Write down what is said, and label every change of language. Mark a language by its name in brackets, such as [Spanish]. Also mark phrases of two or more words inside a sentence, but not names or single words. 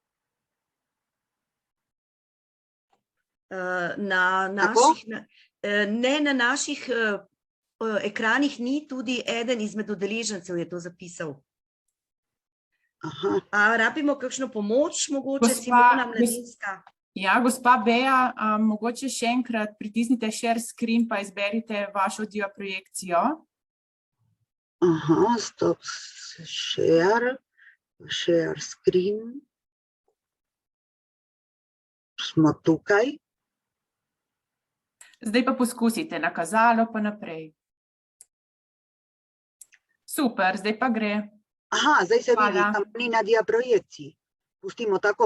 [Slovenian] Na naših ekranih ni, tudi eden izmed udeležencev je to zapisal. A rabimo kakšno pomoč, mogoče Simona Mladinska? Ja, gospa Beja, mogoče še enkrat pritisnite [English] share screen [Slovenian] pa izberite vašo diaprojekcijo. [English] Stop share screen. [Slovenian] Smo tukaj. Zdaj pa poskusite na kazalo pa naprej. Super, zdaj pa gre. Zdaj se vidi, tam ni na diaprojekciji. Pustimo tako.